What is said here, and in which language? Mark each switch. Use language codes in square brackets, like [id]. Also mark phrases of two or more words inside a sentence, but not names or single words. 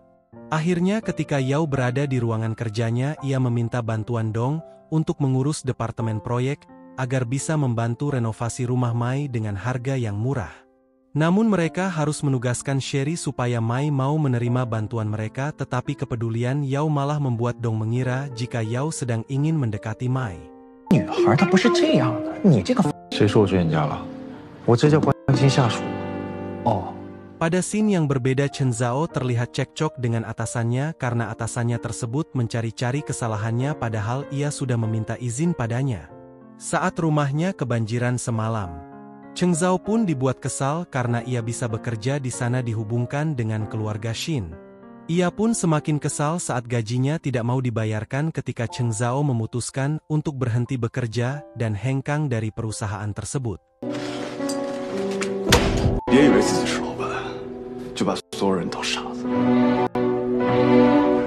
[id] Akhirnya ketika Yao berada di ruangan kerjanya, ia meminta bantuan Dong untuk mengurus departemen proyek agar bisa membantu renovasi rumah Mai dengan harga yang murah. Namun mereka harus menugaskan Sherry supaya Mai mau menerima bantuan mereka, tetapi kepedulian Yao malah membuat Dong mengira jika Yao sedang ingin mendekati Mai. [zh] 女孩她不是这样的，你这个谁说我追人家了？我这叫关心下属。哦。 [id] Pada scene yang berbeda, Chen Zhao terlihat cekcok dengan atasannya karena atasannya tersebut mencari-cari kesalahannya padahal ia sudah meminta izin padanya. Saat rumahnya kebanjiran semalam, Chen Zhao pun dibuat kesal karena ia bisa bekerja di sana dihubungkan dengan keluarga Shin. Ia pun semakin kesal saat gajinya tidak mau dibayarkan ketika Chen Zhao memutuskan untuk berhenti bekerja dan hengkang dari perusahaan tersebut. [zh] 别以为自己是老板，就把所有人当傻子。